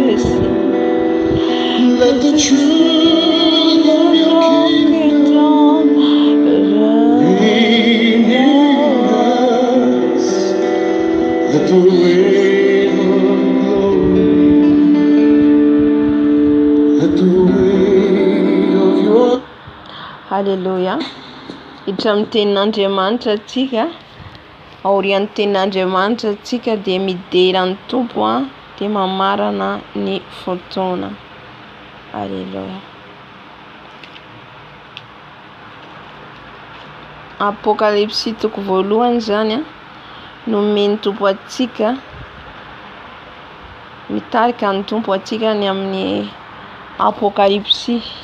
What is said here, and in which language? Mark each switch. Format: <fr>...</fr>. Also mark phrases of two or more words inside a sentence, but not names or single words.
<en>Let the truth of your kingdom reign in us. Let the rain blow. Let the weight of your. Hallelujah.</en> <mg>Itramin'ny tenin'Andriamanitra atsika, aorian'ny tenin'Andriamanitra atsika dia mideran'ny Tompo dia mamarana ny fotoana. Hallelujah. Apokalipsy toko voalohany zany no men'ny Tompo atsika, mitarika ny Tompo atsika ny amin'ny apokalipsy.</mg>